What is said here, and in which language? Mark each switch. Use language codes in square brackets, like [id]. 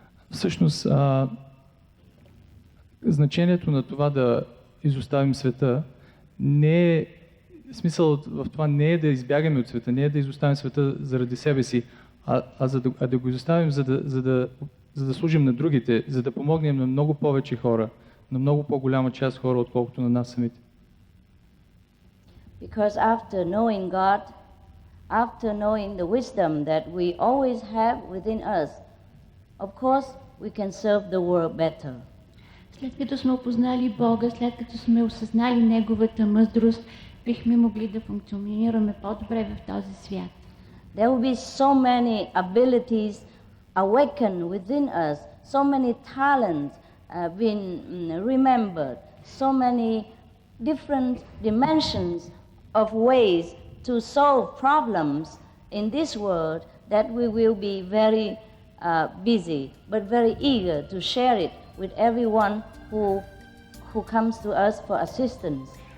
[bg] Всъщност, значението на това да изоставим света не е, смисълът в това не е да избягаме от света, не е да изоставим света заради себе си, а да го изоставим, за да служим на другите, за да помогнем на много повече хора, на много по-голяма част хора, отколкото на нас самите. [en] Because after knowing God, after knowing the wisdom that we always have within us, of course we can serve the world better. [bg] След като сме опознали Бога, след като сме осъзнали Неговата мъдрост, бихме могли да функционираме по-добре в този свят. [en] There will be so many abilities awakened within us, so many talents been remembered, so many different dimensions of ways to solve problems in this world that we will be very busy, but very eager to share it with everyone who comes to us for assistance.